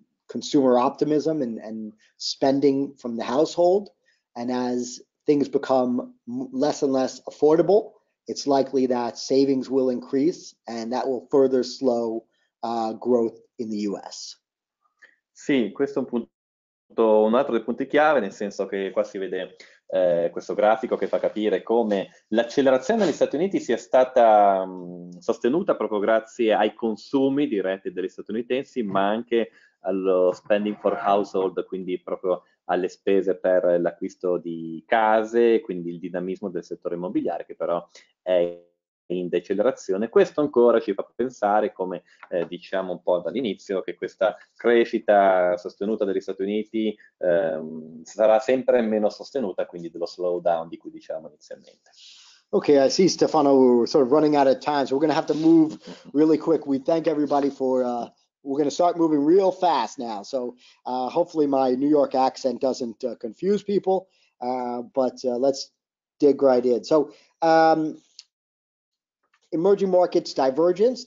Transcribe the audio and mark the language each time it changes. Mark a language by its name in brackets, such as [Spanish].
[English] consumer optimism and spending from the household. And as things become less and less affordable, it's likely that savings will increase, and that will further slow growth in the US. [Italian] Sì, questo è un punto, un altro dei punti chiave, nel senso che qua si vede questo grafico che fa capire come l'accelerazione negli Stati Uniti sia stata sostenuta proprio grazie ai consumi diretti degli statunitensi, ma anche allo [English] spending for household, [Italian] quindi proprio alle spese per l'acquisto di case, quindi il dinamismo del settore immobiliare, che però è in decelerazione. Questo ancora ci fa pensare, come diciamo un po' dall'inizio, che questa crescita sostenuta dagli Stati Uniti sarà sempre meno sostenuta, quindi dello slowdown di cui dicevamo inizialmente. [English] Okay, I see, Stefano, we're sort of running out of time, so we're going to have to move really quick. We thank everybody for, we're going to start moving real fast now. So hopefully my New York accent doesn't confuse people, but let's dig right in. So emerging markets divergence.